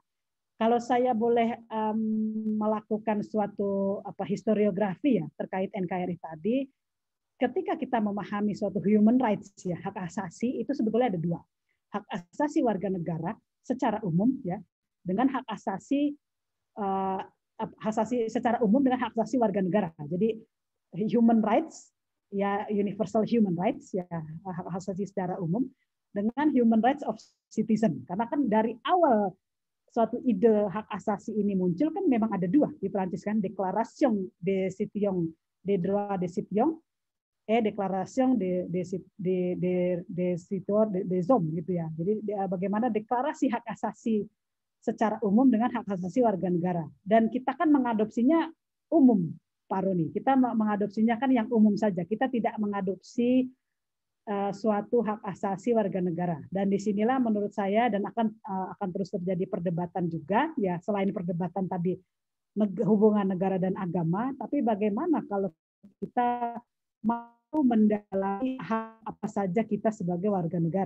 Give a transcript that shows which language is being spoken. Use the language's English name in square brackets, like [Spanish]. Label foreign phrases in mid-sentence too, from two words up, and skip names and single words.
[Indonesian] Kalau saya boleh melakukan suatu historiografi ya terkait NKRI tadi, ketika kita memahami suatu [English] human rights [Indonesian] ya, hak asasi itu sebetulnya ada dua. Hak asasi warga negara secara umum ya, dengan hak asasi secara umum dengan hak asasi warga negara. Jadi [English] human rights [Indonesian] ya, [English] universal human rights [Indonesian] ya, hak asasi secara umum dengan [English] human rights of citizen. [Indonesian] Karena kan dari awal suatu ide hak asasi ini muncul kan memang ada dua di Perancis kan, [French] Déclaration des Citoyens des droits des citoyens, Déclaration des citoyens des hommes gitu ya. [Indonesian] Jadi bagaimana deklarasi hak asasi secara umum dengan hak asasi warga negara. Dan kita kan mengadopsinya umum, Pak Roni. Kita mengadopsinya kan yang umum saja. Kita tidak mengadopsi suatu hak asasi warga negara. Dan disinilah menurut saya dan akan terus terjadi perdebatan juga, ya selain perdebatan tadi hubungan negara dan agama, tapi bagaimana kalau kita mau mendalami hak apa saja kita sebagai warga negara.